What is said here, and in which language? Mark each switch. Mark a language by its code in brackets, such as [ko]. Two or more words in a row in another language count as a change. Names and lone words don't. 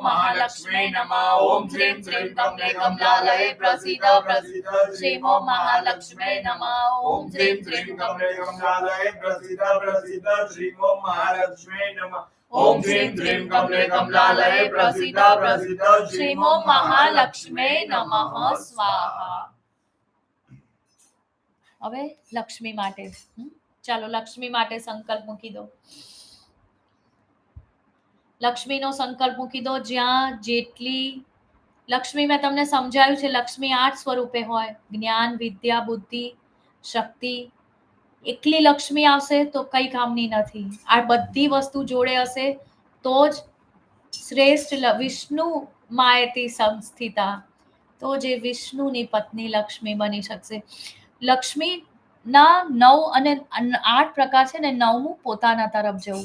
[sa] महालक्ष्मी नमः ओम श्रीं श्रीं कमले कमलालये प्रसीद प्रसीद श्रीं ओम महालक्ष्मी नमः ओम श्रीं श्रीं कमले कमलालये प्रसीद प्रसीद श्रीं ओम महालक्ष्मी नमः ओम श्रीं श्रीं कमले कमलालये प्रसीद प्रसीद श्रीं ओम महालक्ष्मी नमः स्वाहा [gu] હવે લક્ષ્મી માટે ચાલો લક્ષ્મી માટે સંકલ્પ મૂકી દો લક્ષ્મીનો સંકલ્પ મૂકી દો જ્યાં જેટલી લક્ષ્મી મેં તમને સમજાવ્યું છે લક્ષ્મી 8 સ્વરૂપે હોય જ્ઞાન વિદ્યા બુદ્ધિ શક્તિ એકલી લક્ષ્મી આવશે તો કઈ કામની નથી આ બધી વસ્તુ જોડે હશે તો જ શ્રેષ્ઠ [sa] विष्णु मायती संस्थिता [gu] તો જે વિષ્ણુની પત્ની લક્ષ્મી બની શકશે લક્ષ્મીના 9 અને 8 પ્રકાર છે ને 9મું પોતાના તરફ જવું